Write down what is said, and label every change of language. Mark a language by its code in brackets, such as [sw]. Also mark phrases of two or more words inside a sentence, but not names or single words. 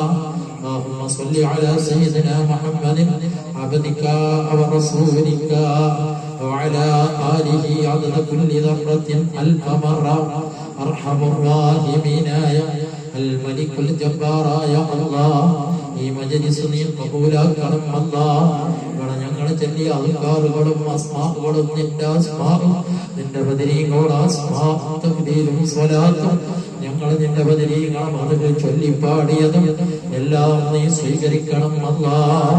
[ar] اللهم صل على سيدنا محمد عبدك ورسولك وعلى آله عدد كل ذرة ألف مرة. أرحم الراحمين يا الملك الجبار يا الله. [ml] ഈ മജ്‌ലിസ് നീ കബൂലാക്കണം അല്ലാഹ്. ഞങ്ങൾ ചൊല്ലിയ അൽക്കാറുകളും അസ്മാഉകളും നിന്റെ അസ്മാഉം നിന്റെ ബദരീങ്ങളുടെ അസ്മാഉം തഖ്ദീലും സ്വലാത്തും ഞങ്ങൾ നിന്റെ ബദരീകളും അത് ചൊല്ലിപ്പാടിയതും എല്ലാം നീ സ്വീകരിക്കണം അല്ലാഹ്.